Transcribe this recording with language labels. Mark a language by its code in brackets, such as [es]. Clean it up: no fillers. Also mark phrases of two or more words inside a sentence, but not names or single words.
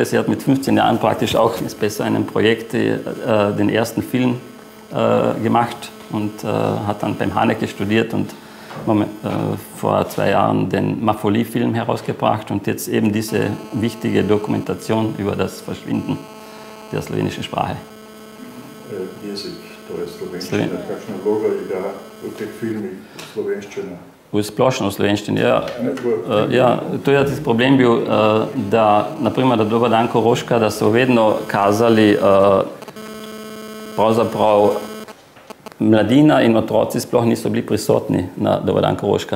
[de] Sie hat mit 15 Jahren praktisch auch, ist besser in einem Projekt, den ersten Film gemacht, und hat dann beim Haneke studiert und vor 2 Jahren den Mafoli-Film herausgebracht und jetzt eben diese wichtige Dokumentation über das Verschwinden der slowenischen Sprache. [sl] Jezik, to je slovenščina, kakšna vloga igra v teh filmih slovenščina? V splošno slovenščini, ja. To je [de] das problem [sl] bil, da, naprimer, da Dober dan Koroška, da so vedno kazali pravzaprav mladina in otroci sploh niso bili prisotni na Dober dan Koroška.